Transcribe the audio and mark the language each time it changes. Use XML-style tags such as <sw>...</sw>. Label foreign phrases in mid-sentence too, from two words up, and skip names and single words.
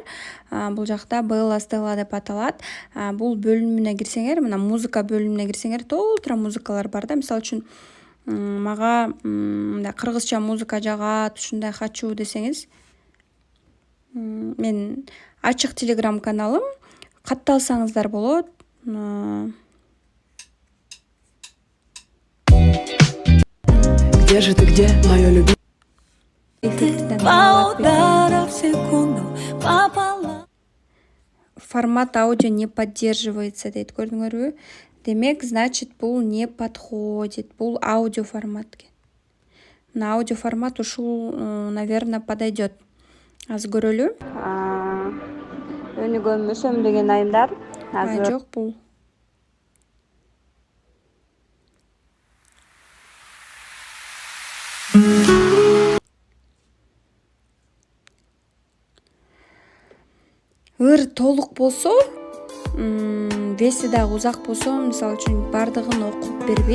<ky>Бул жакта Белла Стелла деп аталат. Бул бөлүмүнө кирсеңер, мына музыка бөлүмүнө кирсеңер, толтура музыкалар бар да. Мисалы үчүн мага мындай кыргызча музыка жагат, ушундай хочу десеңиз, мен ачык телеграм каналым, катталсаңыздар болот.</ky> <ru>Где же ты, где, моё любимое? Формат аудио не поддерживается</ru> <ky>дейт, көрдүңөрбү? Демек, значит, бул</ky> <ru>не подходит.</ru> <ky>Бул аудио формат.</ky> <ru>На аудио формат ушул, наверное, подойдет.</ru> <ky>Азыр көрөлү. Өнүгө мөсөмдөгөн айымдар. Жок, бул. Ыр толук болсо, веси дагы узак болсо, мисалы үчүн бардыгын окуп бербейт.</ky>